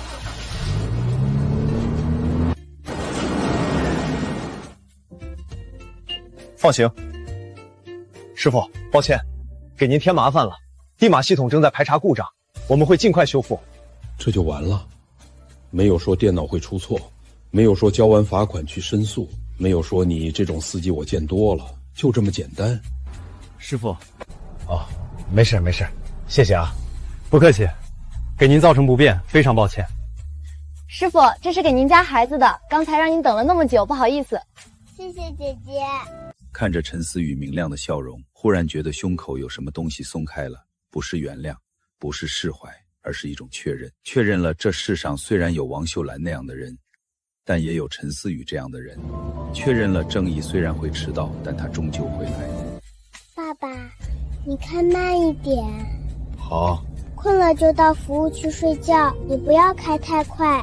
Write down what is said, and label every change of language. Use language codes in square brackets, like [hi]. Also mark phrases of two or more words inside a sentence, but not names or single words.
[zh] 放行。师傅，抱歉，给您添麻烦了。地马系统正在排查故障，我们会尽快修复。这就完了？没有说電腦會出錯，沒有說交完罰款去申訴，沒有說你這種司機我見多了，就這麼簡單。師傅，哦，沒事沒事，謝謝啊，不客氣，給您造成不便，非常抱歉。師傅，這是給您家孩子的，剛才讓您等了那麼久，不好意思。謝謝姐姐。看着陳思雨明亮的笑容，忽然覺得胸口有什麼東西鬆開了，不是原諒，不是釋懷，而是一種確認。確認了這世上雖然有王秀蘭那樣的人，但也有陳思雨這樣的人。確認了正義雖然會遲到，但它終究會來。爸爸，你開慢一點。好。困了就到服務區睡覺，你不要開太快。